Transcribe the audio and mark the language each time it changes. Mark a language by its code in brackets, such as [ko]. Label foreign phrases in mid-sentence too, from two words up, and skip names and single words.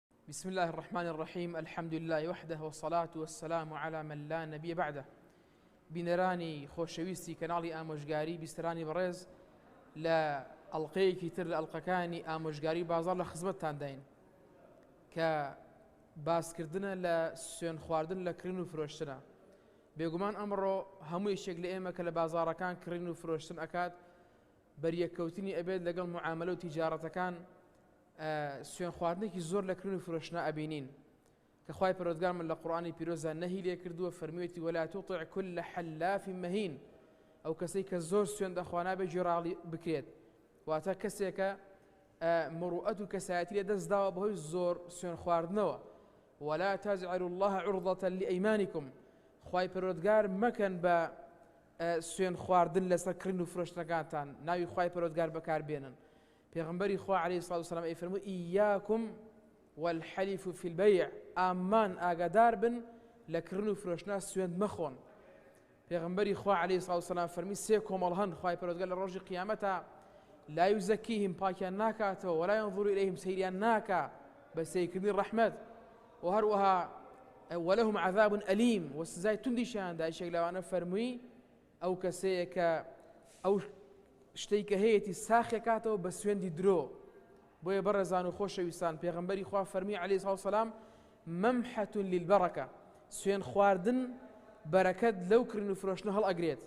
[ar] بسم الله الرحمن الرحيم الحمد لله وحده والصلاة والسلام على من لا نبي بعده. [ckb] بینەرانی خۆشەویستی کەناڵی ئامۆژگاری بیسترانی بەڕێز لە ئەڵقەیەکی تر لە ئەڵقەکانی ئامۆژگاری بازاڕ لە خزمەتتان داین کە باسکردنە لە سوێن خواردن لە کڕین و فرۆشتنە. بێگومان ئەمڕۆ هەموو یەکێک لە ئێمە کە لە بازاڕەکان کڕین و فرۆشتن ئەکات بەریەککەوتنی ئەبێت لەگەڵ معاملە و تیجارەتەکان سوێن خواردنێکی زۆر لە کڕین و فرۆشتنە ئەبینین کە خوای پەروەردگار من لە قورئانی پیرۆزدا نەهی لێ کردووە فەرموویەتی [ar] وەلا تطع كل حلاف مهین، [ckb] ئەو کەسەی کە زۆر سوێن دەخوا نابێت گوێڕاڵی بکرێت، واتە کەسێکە مروءەت و کەسایەتی لێ دەست داوە بەهۆی زۆر سوێن خواردنەوە. [ar] ولا تجعلوا الله عرضة لأيمانكم، [ckb] خوای پەروەردگار مەکەن بە سوێن خواردن لەسەر کڕین و فرۆشتنەکانتان ناوی خوای پەروەردگار بەکاربێنن. پێغەمبەری خوا [ar] عەلەیهی سڵات وسەلام [ckb] ئەیفەرمووی [ar] ئیاکم والحلف في البيع، [ckb] ئامان ئاگادار بن لە کڕین و فرۆشتنە سوێند مەخۆن. پێغەمبەری خوا [ar] عەلەیهی سڵات وسەلام [ckb] فەرمی سێ کۆمەڵ هەن خوای پەروەردگار لە ڕۆژی قیامەتە [ar] لا یوزەکیهم [ckb] پاکیان ناکاتەوە [ar] ولا ينظر إليهم [ckb] سەیریان ناکا بە سەیرکردنی ڕەحمەت و هەروەها [ar] ولهم عذاب أليم [ckb] و سزای توندیشیان دا. یەکێک لەوانە فەرمووی ئەو کەسەیە کە ئەو شتەی کە هەیەی ساخی کاتەوە بە سوێندی درۆ. بۆیە بەڕێزان و خۆشەویستان پێغەمبەری خوا فەرمی [ar] عەلەیهی سڵات وسەلام مەمحەة للبەرەکە، [ckb] سوێن خواردن بەرەکەت لەو کڕین و فرۆشتنە هەڵ ئەگرێت.